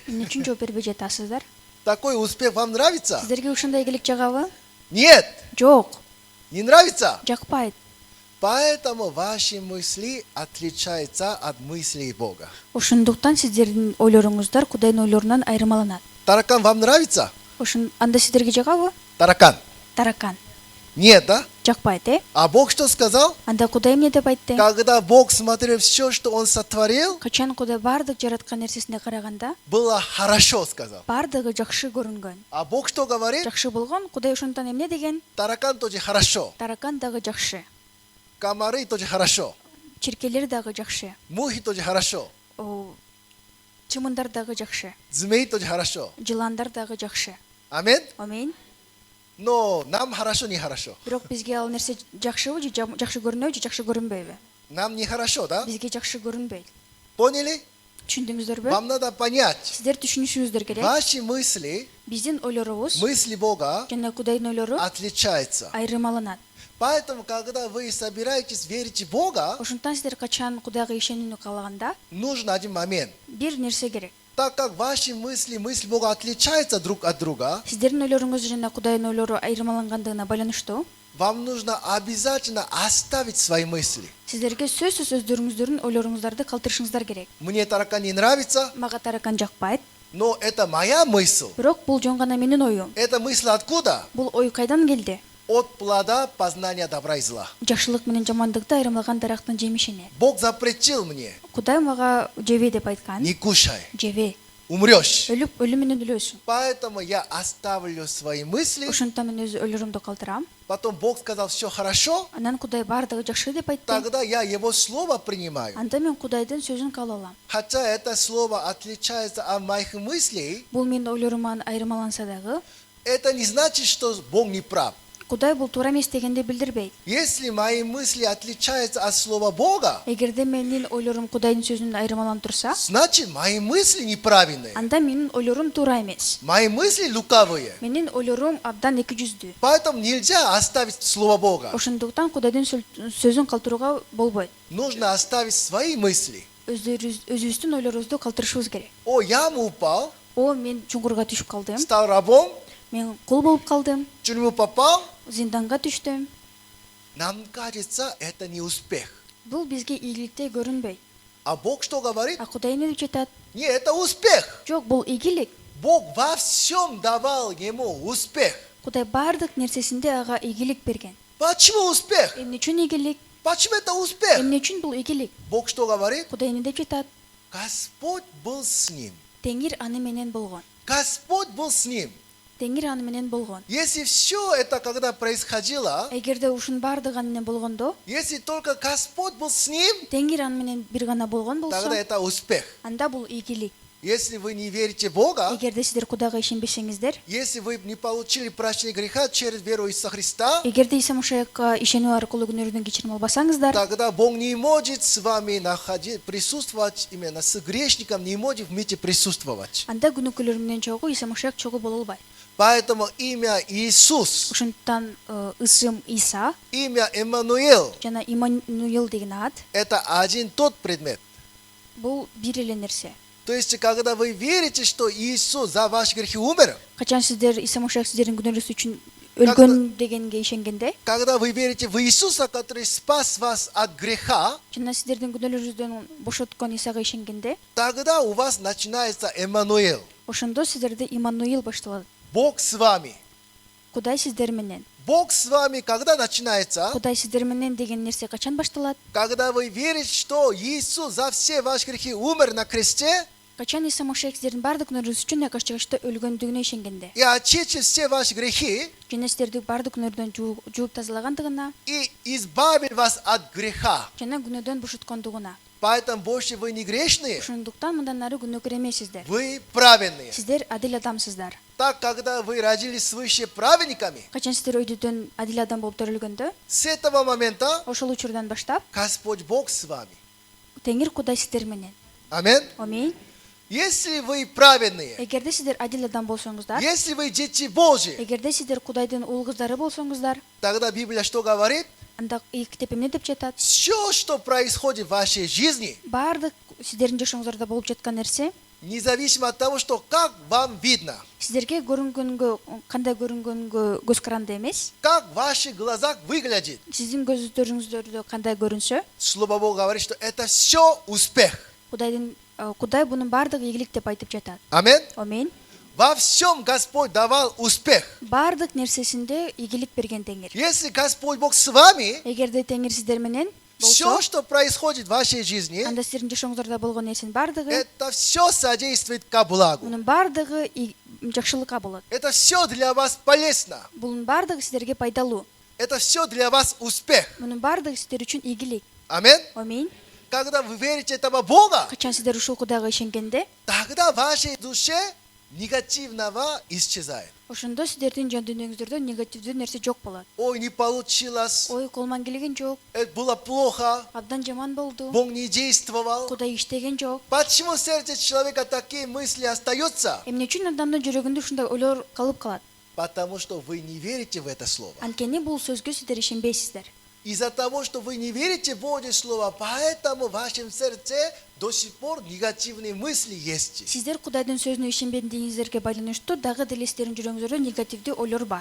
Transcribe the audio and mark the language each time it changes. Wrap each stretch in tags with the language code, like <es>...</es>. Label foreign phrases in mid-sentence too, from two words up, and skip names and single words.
<ky>Эмне үчүн жооп бербей жатасыздар?</ky> <ru>Такой успех вам нравится?</ru> <ky>Сиздерге ушундай ийгилик жагабы?</ky> <ru>Нет!</ru> <ky>Жок,</ky> <ru>Не нравится?</ru> <ky>жакпайт.</ky> <ru>Поэтому ваши мысли отличаются от мыслей Бога.</ru> <ky>Ошондуктан сиздердин ойлоруңуздар Кудайдын ойлорунан айырмаланат.</ky> <ru>Таракан вам нравится?</ru> <ky>Анда сиздерге жагабы?</ky> <ru>Таракан. Таракан. Нет, да?</ru> <ky>Жакпайт,</ky> <ru>А Бог что сказал?</ru> <ky>Анда Кудай эмне деп айтты?</ky> <ru>Когда Бог смотрел все, что Он сотворил,</ru> <ky>Качан Кудай бардык жараткан нерсесине караганда,</ky> <ru>было хорошо, сказал.</ru> <ky>бардыгы жакшы көрүнгөн.</ky> <ru>А Бог что говорит?</ru> <ky>Жакшы болгон, Кудай ошондон эмне деген?</ky> <ru>Таракан тоже хорошо.</ru> <ky>Таракан дагы жакшы.</ky> <ru>Комары тоже хорошо.</ru> <ky>Чиркелер дагы жакшы.</ky> <ru>Мухи тоже хорошо.</ru> <ky>Чымындар дагы жакшы.</ky> <ru>Змеи тоже хорошо.</ru> <ky>Жыландар дагы жакшы.</ky> <ru>Амин?</ru> <ky>Амин.</ky> <ru>Но нам хорошо, нехорошо.</ru> <ky>Бирок бизге ал нерсе жакшыбы же жакшы көрүнөбү же жакшы көрүнбөйбү?</ky> <ru>Нам нехорошо, да?</ru> <ky>Бизге жакшы көрүнбөйт.</ky> <ru>Поняли?</ru> <ky>Түшүндүңүздөрбү?</ky> <ru>Вам надо понять.</ru> <ky>Сиздер түшүнүшүңүздөр керек.</ky> <ru>Ваши мысли,</ru> <ky>Биздин ойлорубуз</ky> <ru>мысли Бога</ru> <ky>жана Кудайдын ойлору</ky> <ru>отличаются.</ru> <ky>айырмаланат.</ky> <ru>Поэтому, когда вы собираетесь верить в Бога,</ru> <ky>Ошондон сиздер качан Кудайга ишенүүнү каалаганда</ky> <ru>нужен один момент.</ru> <ky>бир нерсе керек.</ky> <ru>Так как ваши мысли Бога отличаются друг от друга,</ru> <ky>Сиздердин ойлоруңуз жана Кудайдын ойлору айырмалангандыгына байланыштуу</ky> <ru>вам нужно обязательно оставить свои мысли.</ru> <ky>сиздерге сөзсүз өздөрүңүздөрдүн ойлоруңуздарды калтырышыңыздар керек.</ky> <ru>Мне таракан не нравится,</ru> <ky>Мага таракан жакпайт,</ky> <ru>но это моя мысль.</ru> <ky>бирок бул жөн гана менин оюм.</ky> <ru>Эта мысль откуда?</ru> <ky>Бул ой кайдан келди?</ky> <ru>От плода познания добра и зла.</ru> <ky>Жакшылык менен жамандыкты айырмалаган дарактын жемишине.</ky> <ru>Бог запретил мне,</ru> <ky>Кудай мага жебе деп айткан.</ky> <ru>не кушай,</ru> <ky>Жебе.</ky> <ru>умрешь.</ru> <ky>Өлүм менен өлөсүң.</ky> <ru>Поэтому я оставлю свои мысли.</ru> <ky>Ошондон мен өз ойлорумду калтырам.</ky> <ru>Потом Бог сказал, все хорошо,</ru> <ky>Анан Кудай бардыгы жакшы деп айтты.</ky> <ru>тогда я Его слово принимаю.</ru> <ky>Анда мен Кудайдын сөзүн кабыл алам.</ky> <ru>Хотя это слово отличается от моих мыслей,</ru> <ky>Бул менин ойлоруман айырмаланса дагы,</ky> <ru>это не значит, что Бог не прав.</ru> <ky>Кудай бул туура эмес дегенди билдирбейт.</ky> <ru>Если мои мысли отличаются от слова Бога,</ru> <ky>Эгерде менин ойлорум Кудайдын сөзүнөн айырмаланып турса,</ky> <ru>значит мои мысли неправильные.</ru> <ky>анда менин ойлорум туура эмес.</ky> <ru>Мои мысли лукавые.</ru> <ky>Менин ойлорум абдан эки жүздүү.</ky> <ru>Поэтому нельзя оставить слово Бога.</ru> <ky>Ошондуктан Кудайдын сөзүн калтырууга болбойт.</ky> <ru>Нужно оставить свои мысли.</ru> <ky>Өзүбүздүн ойлорубузду калтырышыбыз керек.</ky> <ru>О, яма упал,</ru> <ky>Мен чуңкурга түшүп калдым.</ky> <ru>стал рабом,</ru> <ky>Мен кул болуп калдым.</ky> <ru>в тюрьму попал.</ru> <ky>Зинданга түштүм.</ky> <ru>Нам кажется, это не успех.</ru> <ky>Бул бизге ийгиликтей көрүнбөйт.</ky> <ru>А Бог что говорит?</ru> <ky>А Кудай эмне деп жатат?</ky> <ru>Нет, это успех.</ru> <ky>Жок, бул ийгилик.</ky> <ru>Бог во всем давал ему успех.</ru> <ky>Кудай бардык нерсесинде ага ийгилик берген.</ky> <ru>Почему успех?</ru> <ky>Эмне үчүн ийгилик?</ky> <ru>Почему это успех?</ru> <ky>Эмне үчүн бул ийгилик?</ky> <ru>Бог что говорит?</ru> <ky>Кудай эмне деп жатат?</ky> <ru>Господь был с ним.</ru> <ky>Теңир аны менен болгон.</ky> <ru>Господь был с ним.</ru> <ky>Теңир аны менен болгон.</ky> <ru>Если все это когда происходило,</ru> <ky>Эгерде ушун бардыгы аны менен болгондо,</ky> <ru>если только Господь был с ним,</ru> <ky>Теңир аны менен бир гана болгон</ky> <ru>тогда</ru> <ky>болсо,</ky> <ru>это успех.</ru> <ky>анда бул ийгилик.</ky> <ru>Если вы не верите в Бога,</ru> <ky>Эгерде сиздер Кудайга ишенбесеңиздер,</ky> <ru>если вы не получили прощение греха через веру Иисуса Христа,</ru> <ky>эгерде Иса Машаякка ишенүү аркылуу күнөөңөрдөн кечирим албасаңыздар,</ky> <ru>тогда Бог не может с вами присутствовать, именно с грешником не может вместе присутствовать.</ru> <ky>анда күнөөкөлөр менен чогуу Иса Машаяк чогуу боло албайт.</ky> <ru>Поэтому имя Иисус,</ru> <ky>Ошондуктан ысым Иса</ky> <ru>имя Эммануил,</ru> <ky>жана Иммануил деген ат</ky> <ru>это один тот предмет.</ru> <ky>бул бир эле нерсе.</ky> <ru>То есть, когда вы верите, что Иисус за ваши грехи умер,</ru> <ky>Качан сиздер Иса Машаяк сиздердин күнөөңөрүңүз үчүн өлгөн дегенге ишенгенде,</ky> <ru>когда вы верите в Иисуса, который спас вас от греха,</ru> <ky>жана сиздердин күнөөлөрүңүздөн бошоткон Исага ишенгенде,</ky> <ru>тогда у вас начинается Эммануил.</ru> <ky>ошондо сиздерде Иммануил башталат.</ky> <ru>Бог с вами.</ru> <ky>Кудай сиздер менен.</ky> <ru>Бог с вами когда начинается?</ru> <ky>Кудай сиздер менен деген нерсе качан башталат?</ky> <ru>Когда вы верите, что Иисус за все ваши грехи умер на кресте</ru> <ky>Качан Иса Машаяк сиздердин бардык күнөөңөрүңүз үчүн якаш жагышта өлгөндүгүнө ишенгенде,</ky> <ru>и очистил все ваши грехи</ru> <ky>жана сиздерди бардык күнөөдөн жууп тазалагандыгына,</ky> <ru>и избавил вас от греха.</ru> <ky>жана күнөөдөн бошоткондугуна.</ky> <ru>Поэтому больше вы не грешные,</ru> <ky>Ошондуктан мындан ары күнөөкөр эмессиздер.</ky> <ru>вы праведные.</ru> <ky>Сиздер адил адамсыздар.</ky> <ru>Так, когда вы родились свыше праведниками,</ru> <ky>Качан сиздер өйдөдөн адил адам болуп төрөлгөндө,</ky> <ru>с этого момента</ru> <ky>ошол учурдан баштап</ky> <ru>Господь Бог с вами.</ru> <ky>Теңир Кудай сиздер менен.</ky> <ru>Аминь.</ru> <ky>Аминь.</ky> <ru>Если вы праведные,</ru> <ky>Эгерде сиздер адил адам болсоңуздар,</ky> <ru>если вы дети Божьи,</ru> <ky>эгерде сиздер Кудайдын уул кыздары болсоңуздар,</ky> <ru>тогда Библия что говорит?</ru> <ky>анда китеп эмне деп жатат?</ky> <ru>Все, что происходит в вашей жизни,</ru> <ky>Бардык сиздердин жашооңуздарда болуп жаткан нерсе,</ky> <ru>независимо от того, что как вам видно,</ru> <ky>сиздерге көрүнгөнгө, кандай көрүнгөнгө көз каранды эмес,</ky> <ru>как в ваших глазах выглядит.</ru> <ky>сиздин көздөрүңүздөрдө кандай көрүнсө,</ky> <ru>Слово Бога говорит, что это все успех.</ru> <ky>Кудай бунун бардыгы ийгилик деп айтып жатат.</ky> <ru>Аминь.</ru> <ky>Аминь.</ky> <ru>во всем Господь давал успех.</ru> <ky>Бардык нерсесинде ийгилик берген Теңир.</ky> <ru>Если Господь Бог с вами,</ru> <ky>Эгерде Теңир сиздер менен</ky> <ru>все,</ru> <ky>болсо,</ky> <ru>что происходит в вашей жизни,</ru> <ky>анда сиздердин жашооңуздарда болгон нерсенин бардыгы,</ky> <ru>это все содействует ко благу.</ru> <ky>мунун бардыгы жакшылыкка болот.</ky> <ru>Это все для вас полезно.</ru> <ky>Бунун бардыгы сиздерге пайдалуу.</ky> <ru>Это все для вас успех.</ru> <ky>Мунун бардыгы сиздер үчүн ийгилик.</ky> <ru>Аминь.</ru> <ky>Аминь.</ky> <ru>Когда вы верите этого Бога,</ru> <ky>Качан сиздер ушул Кудайга ишенгенде,</ky> <ru>тогда в вашей душе негативного исчезает.</ru> <ky>ошондо сиздердин жан дүйнөңүздөрдө негативдүү нерсе жок болот.</ky> <ru>Ой, не получилось,</ru> <ky>Ой, колман келген жок,</ky> <ru>это было плохо,</ru> <ky>абдан жаман болду,</ky> <ru>Бог не действовал.</ru> <ky>Кудай иштеген жок.</ky> <ru>Почему в сердце человека такие мысли остаются?</ru> <ky>Эмне үчүн адамдын жүрөгүндө ушундай ойлор калып калат?</ky> <ru>Потому что вы не верите в это слово.</ru> <ky>Анткени бул сөзгө сиздер ишенбейсиздер.</ky> <ru>Из-за того, что вы не верите в Божье Слово, поэтому в вашем сердце до сих пор негативные мысли есть.</ru> <ky>Сиздер Кудайдын сөзүнө ишенбедигиңиздерге байланыштуу дагы деле сиздердин жүрөгүңүздөрдө негативдүү ойлор бар.</ky>